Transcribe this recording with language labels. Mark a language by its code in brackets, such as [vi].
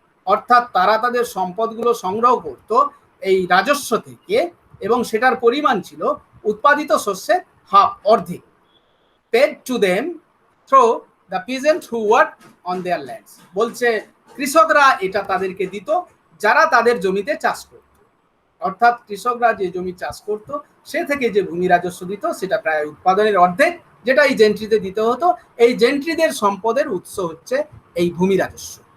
[bn] অর্থাৎ তারা তাদের সম্পদগুলো সংগ্রহ করত এই রাজস্ব থেকে, এবং সেটার পরিমাণ ছিল উৎপাদিত শস্যের অর্ধেক। [en] paid to them through the peasants who worked on their lands. [bn] বলছে কৃষকরা এটা তাদেরকে দিত যারা তাদের জমিতে চাষ করত। অর্থাৎ কৃষকরা যে জমি চাষ করত সে থেকে যে ভূমি রাজস্ব দিত সেটা প্রায় উৎপাদনের অর্ধেক, যেটা এই জেন্ট্রিতে দিতে হতো। এই জেন্ট্রিদের সম্পদের উৎস হচ্ছে এই ভূমি রাজস্ব।